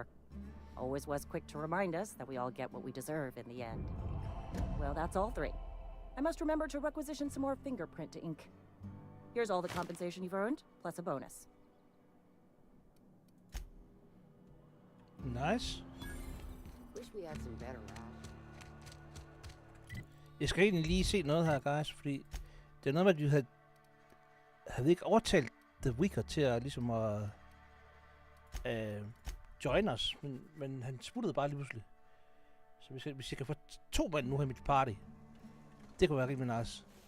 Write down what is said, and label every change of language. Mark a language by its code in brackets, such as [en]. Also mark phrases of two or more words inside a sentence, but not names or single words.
[en] Always was quick to remind us that we all get what we deserve in the end. Well, that's all three. I must remember to requisition some more fingerprint ink. Here's all the compensation you've earned, plus a bonus. Nice. Wish we had some better route. [da] Jeg skal egentlig lige se noget her, guys, fordi det er noget med, at vi havde ikke overtalt The Wicker til at ligesom at join os, men han smuttede bare lige pludselig. Så hvis jeg kan få 2 mand nu her i mit party, det kunne være rimelig nice.